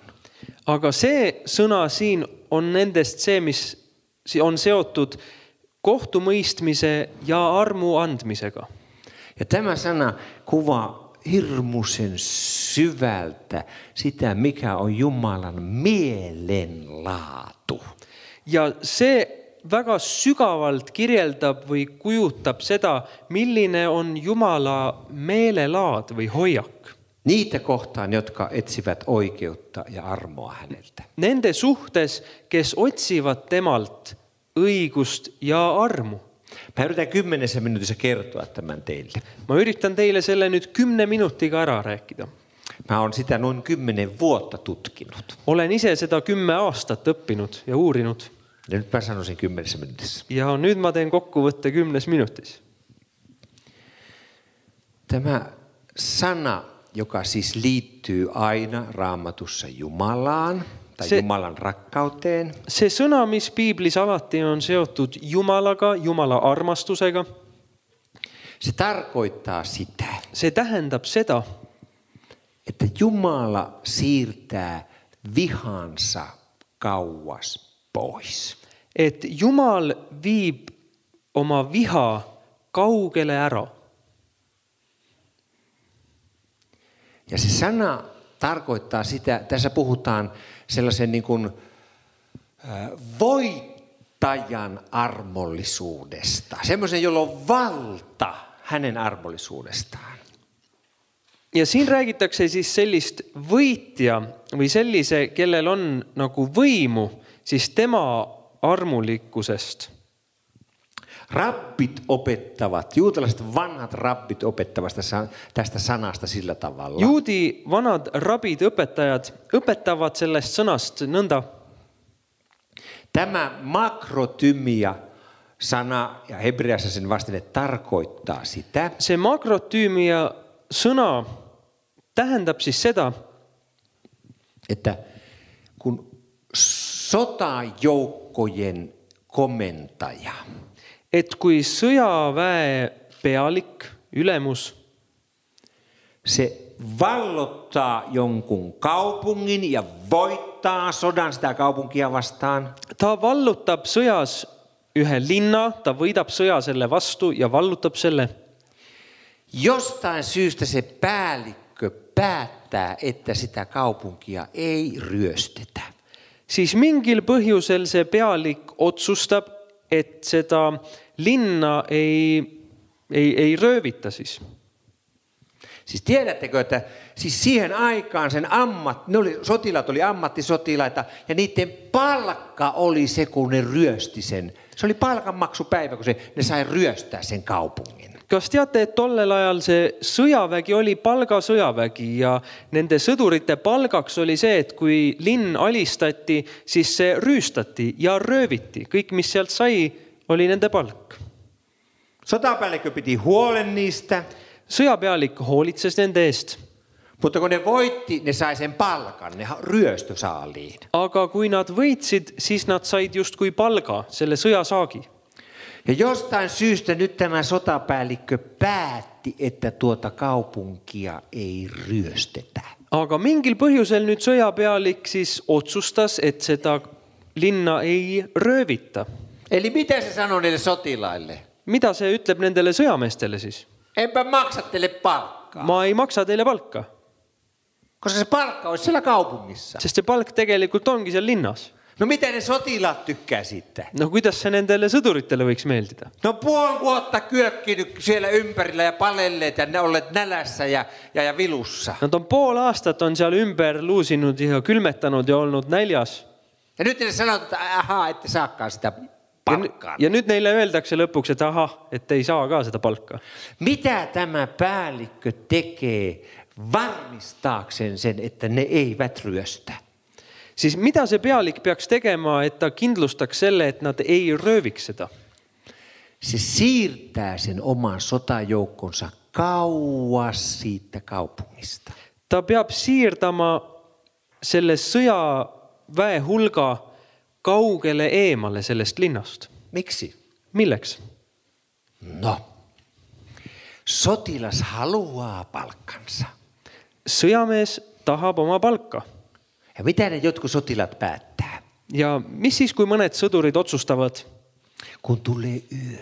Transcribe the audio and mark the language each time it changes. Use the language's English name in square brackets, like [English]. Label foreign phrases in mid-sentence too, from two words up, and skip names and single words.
[Estonian] Aga see sõna siin on nendest see, mis on seotud kohtumõistmise ja armu andmisega. [Finnish] Ja tämä sana kuvaa hirmuisen syvältä sitä, mikä on Jumalan mielenlaatu. [Estonian] Ja see väga sügavalt kirjeldab või kujutab seda, milline on Jumala meelelaad või hoiak. [Finnish] Niitä kohtaan, jotka etsivät oikeutta ja armoa häneltä. [Estonian] Nende suhtes, kes otsivad temalt õigust ja armu. [Finnish] Mä yritän 10 minuutissa kertoa tämän teille. [Estonian] Ma üritan teille selle nüüd 10 minutiga ära rääkida. [Finnish] Mä oon sitä noin 10 vuotta tutkinut. [Estonian] Olen ise seda 10 aastat õppinud ja uurinud. [Finnish] Ja nyt mä sanoisin 10 minuutissa. [Estonian] Ja nüüd ma teen kokkuvõtte 10 minutis. [Finnish] Tämä sana, joka siis liittyy aina Raamatussa Jumalaan tai Jumalan rakkauteen. [Estonian] Se sõna, mis Piiblis alati on seotud Jumalaga, Jumala armastusega. [Finnish] Se tarkoittaa sitä. [Estonian] Se tähendab seda, [Finnish] että Jumala siirtää vihansa kauas pois. [Estonian] Et Jumal viib oma viha kaugele ära. [Finnish] Ja se sana tarkoittaa sitä, tässä puhutaan sellaisen niin kuin voittajan armollisuudesta. Semmoisen, jolla on valta hänen armollisuudestaan. [Estonian] Ja siin räägitakse siis sellist võitja või sellise, kellel on nagu võimu, siis tema armulikkusest. [Finnish] Rabbit opettavat, juutalaiset vanhat rabbit opettavat tästä sanasta sillä tavalla. [Estonian] Juudi vanad rabid õpetajad õpetavad sellest sõnast nõnda. [Finnish] Tämä makrotymia sana ja hebreassa sen vastine tarkoittaa sitä. [Estonian] Se makrotymia sõna tähendab siis seda, [Finnish] että kun sotajoukkojen komentaja, [Estonian] et kui sõjaväe pealik, ülemus, [Finnish] se vallottaa jonkun kaupungin ja voittaa sodan sitä kaupunkia vastaan. [Estonian] Ta vallutab sõjas ühe linna, ta võidab sõja selle vastu ja vallutab selle. [Finnish] Jostain syystä se päällikkö päättää, että sitä kaupunkia ei ryöstetä. [Estonian] Siis mingil põhjusel see pealik otsustab, et seda linna ei röövita siis. [Finnish] Siis tiedättekö, että siis siihen aikaan sotilaat oli ammattisotilaita ja niiden palkka oli se, kun ne ryösti sen. Se oli palkanmaksupäivä, kun ne sai ryöstää sen kaupungin. [Estonian] Kas teate, et tollel ajal see sõjavägi oli palgasõjavägi ja nende sõdurite palgaks oli see, et kui linn alistati, siis see rüüstati ja rööviti. Kõik, mis sealt sai, oli nende palk. [Finnish] Sotapäällikkö piti huolen niistä. [Estonian] Sõjapealik hoolitses nende eest. [Finnish] Mutta kun ne voitti, ne sai sen palkan, ne ryöstösaaliin. [Estonian] Aga kui nad võitsid, siis nad said just kui palga, selle sõjasaagi. [Finnish] Ja jostain syystä nyt tämä sotapäällikkö päätti, että tuota kaupunkia ei ryöstetä. [Estonian] Aga mingil põhjusel nüüd sõjapealik siis otsustas, et seda linna ei röövita. [Finnish] Eli mitä se sanoi niille sotilaille? [Estonian] Mida see ütleb nendele sõjameestele siis? [Finnish] Enpä maksa teille palkkaa. [Estonian] Ma ei maksa teile palka. [Finnish] Koska se palkka olisi siellä kaupungissa. [Estonian] Sest see palk tegelikult ongi seal linnas. [Finnish] No miten ne sotilaat tykkää siitä? [Estonian] No kuidas se nendele sõduritele võiks meeldida? [Finnish] No puoli vuotta kyökkinyt siellä ympärillä ja palelleet ja ne olleet nälässä ja vilussa. [Estonian] Nad on pool aastat on seal ümber luusinud ja külmetanud ja olnud näljas. [Finnish] Ja nyt ne sanoo, että ahaa, ette saakaan sitä palkkaa. [Estonian] Ja nyt neile öeldakse lõpuks, et aha, et ei saa ka seda palka. [Finnish] Mitä tämä päällikkö tekee varmistaakseen sen, että ne eivät ryöstä? [Estonian] Siis mida see pealik peaks tegema, et ta kindlustaks selle, et nad ei rööviks seda? [Finnish] Se siirtää sen oman sotajoukkonsa kauas siitä kaupungista. [Estonian] Ta peab siirdama selle sõjaväe hulga kaugele eemale sellest linnast. [Finnish] Miksi? [Estonian] Milleks? [Finnish] No, sotilas haluaa palkkansa. [Estonian] Sõjamees tahab oma palka. [Finnish] Ja mitä ne jotkut sotilaat päättää? [Estonian] Ja mis siis, kui mõned sõdurid otsustavad? [Finnish] Kun tulee yö.